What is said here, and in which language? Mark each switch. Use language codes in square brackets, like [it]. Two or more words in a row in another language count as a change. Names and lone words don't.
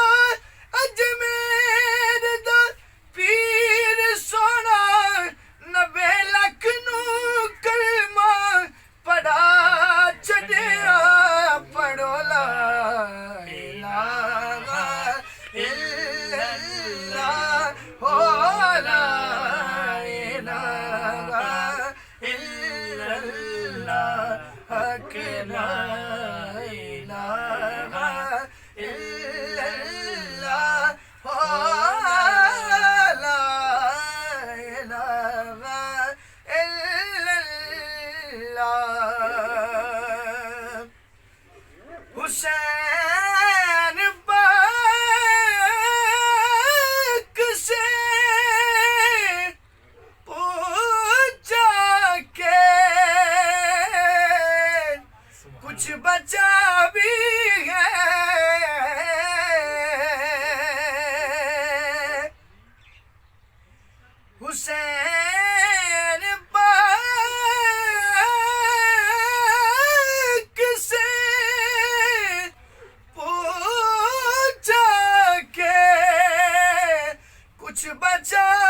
[pa] ਅਜਮੇਰ ਦਾ ਪੀਰ ਸੋਹਣਾ 90 ਲੱਖ ਨੂੰ ਕਲਮਾ ਪੜਾ ਛੱਡਿਆ ਪੜੋ ਲਾ [ar] إله إلا الله هو لا إله إلا الله حق لا إله إلا الله هو لا إله إلا الله. [ur] حسین پاک سے پوچھا کے کچھ بچا بھی ہے. حسین پاک سے پوچھا کے کچھ بچا